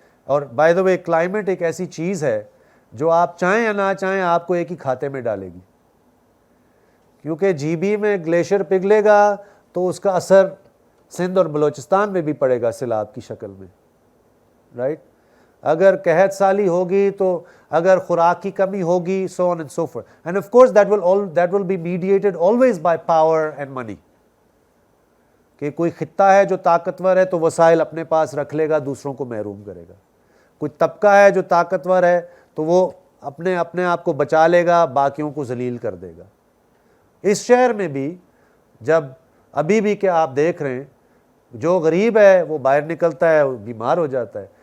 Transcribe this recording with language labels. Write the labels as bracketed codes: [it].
[ur] اور [en] by the way [ur] climate ایک ایسی چیز ہے جو آپ چاہیں یا نہ چاہیں آپ کو ایک ہی کھاتے میں ڈالے گی، کیونکہ جی بی میں گلیشیئر پگھلے گا تو اس کا اثر سندھ اور بلوچستان میں بھی پڑے گا سیلاب کی شکل میں. رائٹ؟ اگر قحط سالی ہوگی تو اگر خوراک کی کمی ہوگی، [en] so on and so forth. And of course that will be mediated always by power and money. [ur] کہ کوئی خطہ ہے جو طاقتور ہے تو وسائل اپنے پاس رکھ لے گا، دوسروں کو محروم کرے گا. کوئی طبقہ ہے جو طاقتور ہے تو وہ اپنے آپ کو بچا لے گا، باقیوں کو ذلیل کر دے گا. اس شہر میں بھی جب ابھی بھی کہ آپ دیکھ رہے ہیں جو غریب ہے وہ باہر نکلتا ہے، وہ بیمار ہو جاتا ہے.